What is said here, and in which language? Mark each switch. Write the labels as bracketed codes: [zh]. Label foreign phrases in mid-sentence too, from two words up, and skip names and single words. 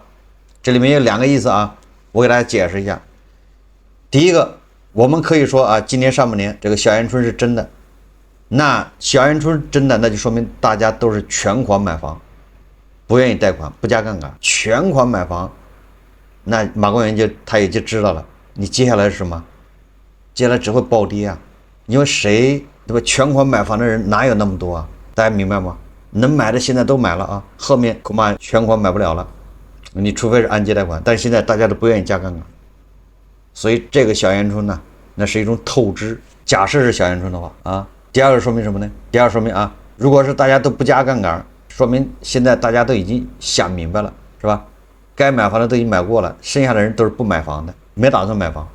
[zh] 這裡面有2個意思啊，我給大家解釋一下。第一個，我們可以說啊，今年上半年這個小陽春是真的。那小陽春真的，那就說明大家都是全款買房，不願意貸款，不加槓桿，全款買房。那馬國元他也就知道了，你接下来是什麼？接下來只會暴跌啊！因为谁对吧？全款買房的人哪有那么多啊？大家明白嗎？能買的现在都買了啊，後面恐怕全款買不了了。你除非是按揭貸款，但是現在大家都不願意加槓桿，所以這個小陽春呢，那是一種透支。假設是小陽春的話啊，第二個說明什麼呢？第二個說明啊，如果是大家都不加槓桿，說明現在大家都已經想明白了，是吧？該買房的都已經買過了，剩下的人都是不買房的，沒打算買房。